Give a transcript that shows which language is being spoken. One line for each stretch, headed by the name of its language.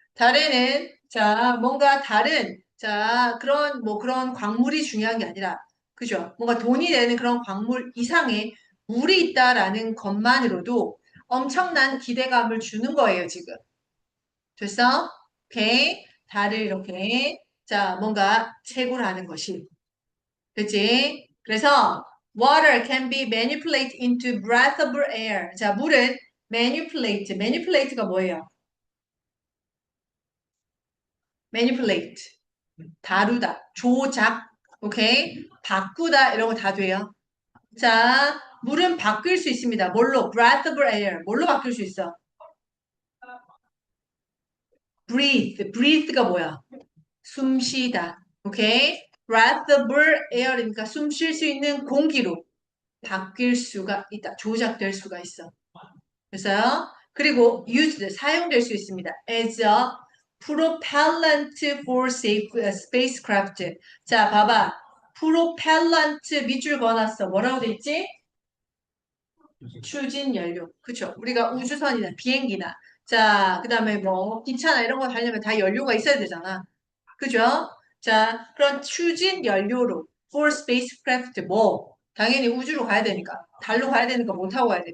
Korean: 달에는, 자, 뭔가 다른, 자, 그런 광물이 중요한 게 아니라, 그죠? 뭔가 돈이 되는 그런 광물 이상의 물이 있다라는 것만으로도 엄청난 기대감을 주는 거예요, 지금. 됐어? 오케이. 달을 이렇게 자 뭔가 채굴하는 것이 그치?
English: 그래서 water can be manipulated into breathable air.
Korean: 자 물은 manipulate가 뭐예요? manipulate 다루다 조작 오케이 바꾸다 이런 거 다 돼요. 자 물은 바뀔 수 있습니다. 뭘로?
English: breathable air
Korean: 뭘로 바뀔 수 있어? breathe가 뭐야? 숨쉬다. 오케이?
English: breathable air
Korean: 이니까 숨 쉴 수 있는 공기로 바뀔 수가 있다. 조작될 수가 있어. 그래서요. 그리고 used 사용될 수 있습니다.
English: as a propellant for safe spacecraft.
Korean: 자, 봐봐. propellant 밑줄 그어놨어. 뭐라고 돼 있지? 추진 연료. 그쵸? 우리가 우주선이나 비행기나 자, 그다음에 뭐 기차나 이런 거 타려면 다 연료가 있어야 되잖아. 그죠? 자, 그런 추진 연료로
English: for spacecraft
Korean: 뭐 당연히 우주로 가야 되니까 달로 가야 되니까 못 타고 가야 돼.